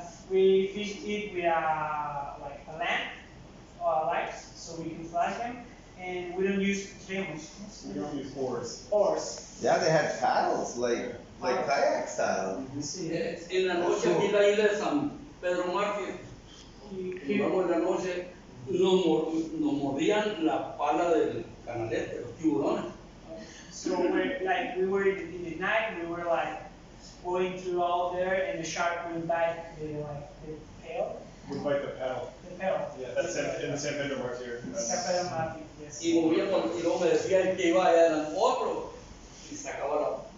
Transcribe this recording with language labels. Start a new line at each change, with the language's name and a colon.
English: We fished it with like a lamp or light, so we can flash them, and we don't use remos. We don't use oars. Oars. Yeah, they had paddles, like kayak style.
Spanish: En la noche aquí en la isla de San Pedro Mártir, luego en la noche nos mordían la pala del canalete, los tiburones.
English: So we were in the night, we were like going through all there, and the shark would bite the tail. We bite the paddle. The paddle. Yeah, that's in the San Pedro Martir. San Pedro Mártir, yes.
Spanish: Y movíamos, y luego me decía el que iba allá eran otro, y sacaba la.